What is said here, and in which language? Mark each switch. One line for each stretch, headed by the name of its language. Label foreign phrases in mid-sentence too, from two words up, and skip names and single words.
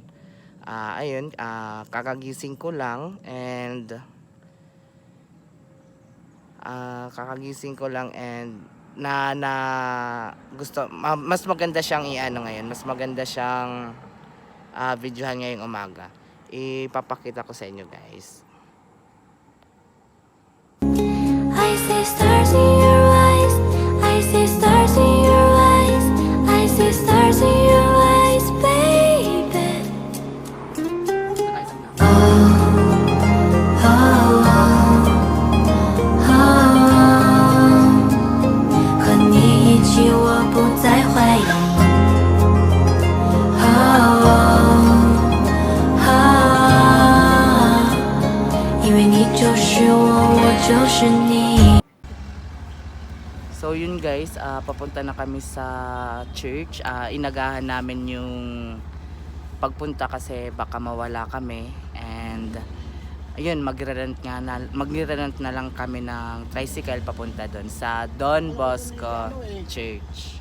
Filipino: Ayun, kakagising ko lang and gusto mas maganda siyang ngayon, mas maganda siyang videohan ngayong umaga. Ipapakita ko sa inyo guys.
English: I see stars in your eyes, I see stars in your eyes, I see stars in your eyes, baby.
Chinese: 和你一起我不再怀疑。因为你就是我，我就是你。
Filipino: So yun guys, papunta na kami sa church. Inagahan namin yung pagpunta kasi baka mawala kami. And ayun, magre-rent na lang kami ng tricycle papunta doon sa Don Bosco Church.